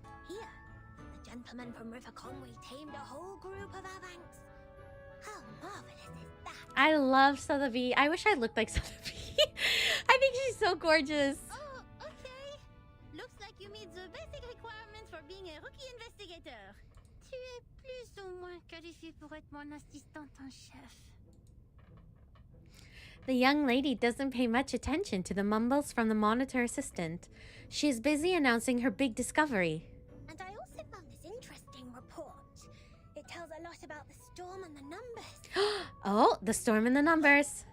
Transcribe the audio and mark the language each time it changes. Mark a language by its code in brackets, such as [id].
[en] Here, the gentleman from River Conway tamed a whole group of Avanks. How marvelous is that? I love Sotheby. I wish I looked like Sotheby. I think she's so gorgeous. Oh, okay. Looks like you meet the basic requirements for being a rookie investigator. [fr] Tu es plus ou moins qualifié pour être mon assistante en chef. [en] The young lady doesn't pay much attention to the mumbles from the monitor assistant. She is busy announcing her big discovery. And I also found this interesting report. It tells a lot about the storm and the numbers. Oh, the storm and the numbers.